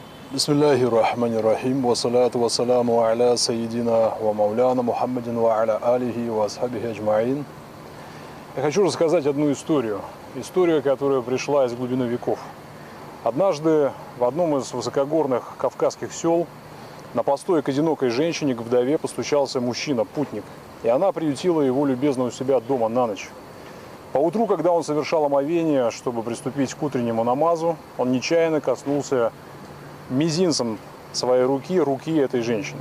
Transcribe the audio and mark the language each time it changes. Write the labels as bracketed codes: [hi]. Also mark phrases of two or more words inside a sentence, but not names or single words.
[ar] بسم الله الرحمن الرحيم والصلاة والسلام على سيدنا ومولانا محمد وعلى آله وأصحابه أجمعين. [ru] Я хочу рассказать одну историю. Историю, которая пришла из глубины веков. Однажды в одном из высокогорных кавказских сел на постой к одинокой женщине, к вдове, постучался мужчина, путник. И она приютила его любезно у себя дома на ночь. Поутру, когда он совершал омовение, чтобы приступить к утреннему намазу, он нечаянно коснулся мизинцем своей руки этой женщины.